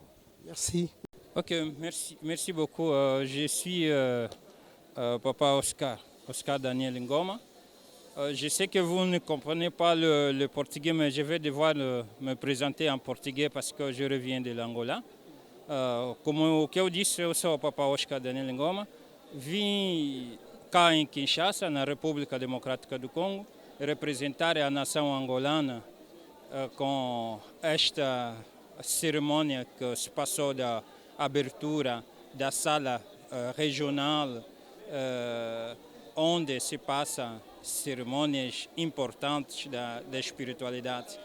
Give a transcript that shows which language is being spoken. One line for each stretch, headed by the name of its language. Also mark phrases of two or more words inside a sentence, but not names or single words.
French: Merci. Ok, merci beaucoup. Je suis Papa Oscar Daniel Ngoma. Je sais que vous ne comprenez pas le portugais, mais je vais devoir me présenter en portugais parce que je reviens de l'Angola.
Portuguese: Como o que eu disse, eu sou o Papa Oscar Daniel Ngoma. Vim cá em Kinshasa, na República Democrática do Congo, representar a nação angolana com esta cerimônia que se passou da abertura da sala regional, onde se passam cerimônias importantes da espiritualidade.